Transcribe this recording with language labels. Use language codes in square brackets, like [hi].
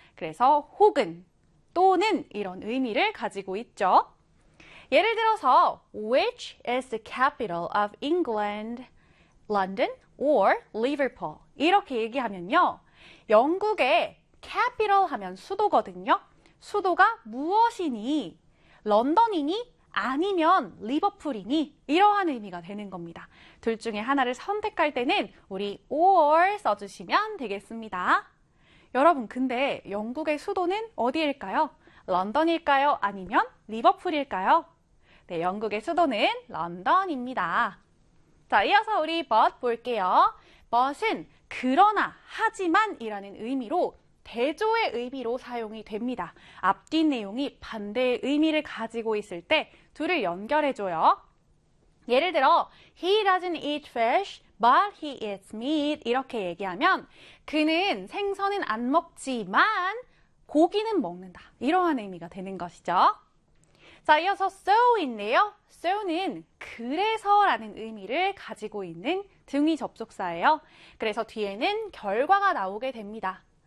[ko] 그래서 혹은 또는 이런 의미를 가지고 있죠. 예를 들어서, [en] Which is the capital of England? London or Liverpool? [ko] 이렇게 얘기하면요. 영국의 capital 하면 수도거든요. 수도가 무엇이니? 런던이니? 아니면 리버풀이니? 이러한 의미가 되는 겁니다. 둘 중에 하나를 선택할 때는 우리 or 써주시면 되겠습니다. 여러분, 근데 영국의 수도는 어디일까요? 런던일까요? 아니면 리버풀일까요? 네, 영국의 수도는 런던입니다. 자, 이어서 우리 but 볼게요. but은 그러나, 하지만이라는 의미로 대조의 의미로 사용이 됩니다. 앞뒷 내용이 반대의 의미를 가지고 있을 때 둘을 연결해줘요. 예를 들어, [en] He doesn't eat fish, but he eats meat. [ko] 이렇게 얘기하면 그는 생선은 안 먹지만 고기는 먹는다. 이러한 의미가 되는 것이죠. 자, 이어서 so인데요. so는 그래서라는 의미를 가지고 있는 등위 접속사예요. 그래서 뒤에는 결과가 나오게 됩니다.